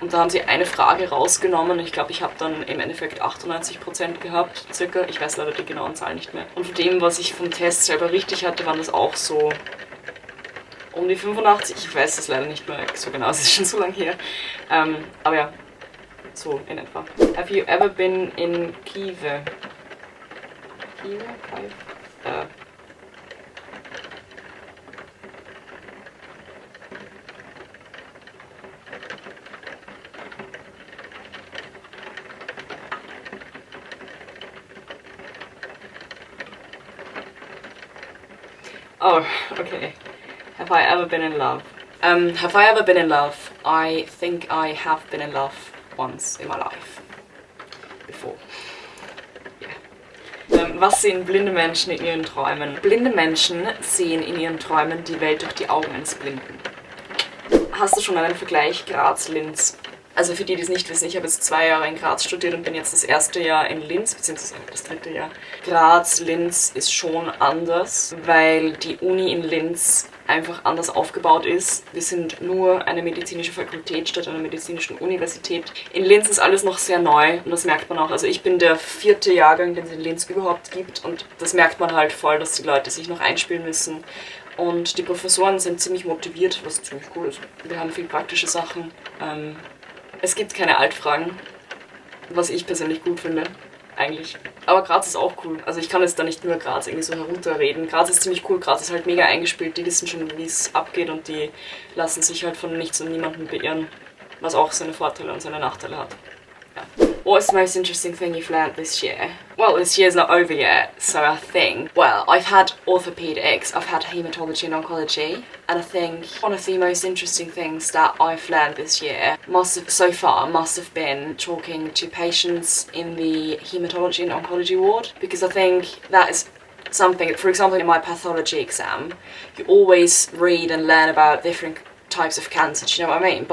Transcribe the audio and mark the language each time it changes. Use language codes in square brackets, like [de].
[de] Und da haben sie eine Frage rausgenommen. Ich glaube, ich habe dann im Endeffekt 98% gehabt, circa. Ich weiß leider die genauen Zahlen nicht mehr. Und von dem, was ich vom Test selber richtig hatte, waren das auch so um die 85. Ich weiß das leider nicht mehr so genau, es ist schon so lange her. Aber ja. So, in etwa. [en] Have you ever been in Kiev? Kiev? Oh, okay. Have I ever been in love? Have I ever been in love? I think I have been in love once in my life. Before. Yeah. [de] Was sehen blinde Menschen in ihren Träumen? Blinde Menschen sehen in ihren Träumen die Welt durch die Augen eines Blinden. Hast du schon einen Vergleich Graz-Linz? Also für die, die es nicht wissen, ich habe jetzt 2 Jahre in Graz studiert und bin jetzt das 1. Jahr in Linz, beziehungsweise das 3. Jahr. Graz-Linz ist schon anders, weil die Uni in Linz einfach anders aufgebaut ist. Wir sind nur eine medizinische Fakultät statt einer medizinischen Universität. In Linz ist alles noch sehr neu und das merkt man auch. Also ich bin der 4. Jahrgang, den es in Linz überhaupt gibt und das merkt man halt voll, dass die Leute sich noch einspielen müssen. Und die Professoren sind ziemlich motiviert, was ziemlich cool ist. Wir haben viel praktische Sachen. Es gibt keine Altfragen, was ich persönlich gut finde, eigentlich. Aber Graz ist auch cool. Also ich kann jetzt da nicht nur Graz irgendwie so herunterreden. Graz ist ziemlich cool, Graz ist halt mega eingespielt, die wissen schon, wie es abgeht und die lassen sich halt von nichts und niemandem beirren, was auch seine Vorteile und seine Nachteile hat. Ja. [en] What's the most interesting thing you've learnt this year? Well, this year's not over yet, so I think, well, I've had orthopedics, I've had hematology and oncology, and I think one of the most interesting things that I've learned this year must have been talking to patients in the hematology and oncology ward, because I think that is something, for example, in my pathology exam, you always read and learn about different types of cancer, do you know what I mean?